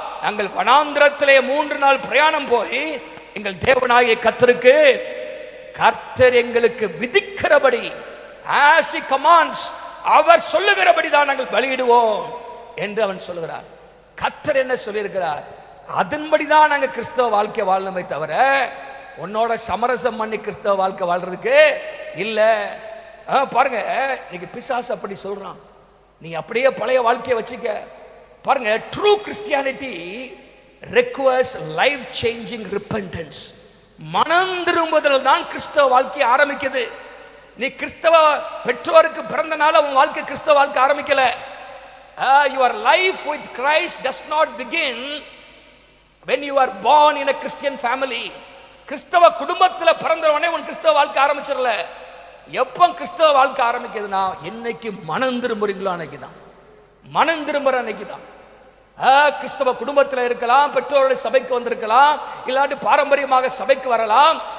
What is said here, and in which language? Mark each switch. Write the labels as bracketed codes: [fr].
[ta] நாங்கள் வனாந்திரத்திலே 3 நாள் பிரயாணம் போய் எங்கள் தேவனாய கர்த்தருக்கு, கர்த்தர் எங்களுக்கு விதிக்கிறபடி, [en] as he commands, [ta] அவர் சொல்லுகிறபடி தான் நாங்கள் பலியிடுவோம் என்று அவன் சொல்லுகிறார். கர்த்தர் என்ன சொல்லியிருக்கிறார், அதன்படிதான் நாங்க கிறிஸ்தவ வாழ்க்கை வாழணுமே தவிர உன்னோட சமரசம் பண்ணி கிறிஸ்தவ வாழ்க்கை வாழ்றதுக்கு இல்ல. பாருங்க, இன்னைக்கு பிசாசு அப்படி சொல்றான், நீ அப்படியே பழைய வாழ்க்கையை வச்சுக்க. [en] பாருங்க, true Christianity requires life changing repentance. [ta] மனம் திரும்புதல் தான் கிறிஸ்தவ வாழ்க்கை ஆரம்பிக்குது. நீ கிறிஸ்தவ பெற்றோருக்கு பிறந்தனால உன் வாழ்க்கை கிறிஸ்தவ வாழ்க்கை ஆரம்பிக்கல. [en] your life with Christ does not begin when you are born in a Christian family. [ta] கிறிஸ்தவ குடும்பத்தில் பிறந்தவனே உன் கிறிஸ்தவ வாழ்க்கை ஆரம்பிச்சிடல. எப்போ கிறிஸ்தவ வாழ்க்கை ஆரம்பிக்குதுன்னா, என்னைக்கு மனம் திரும்புறீங்களோ அன்னைக்கு தான், மனம் திரும்புற அன்னைக்கு தான். கிறிஸ்தவ குடும்பத்தில் இருக்கலாம், பெற்றோருடைய சபைக்கு வந்திருக்கலாம், இல்லாட்டி பாரம்பரியமாக சபைக்கு வரலாம்.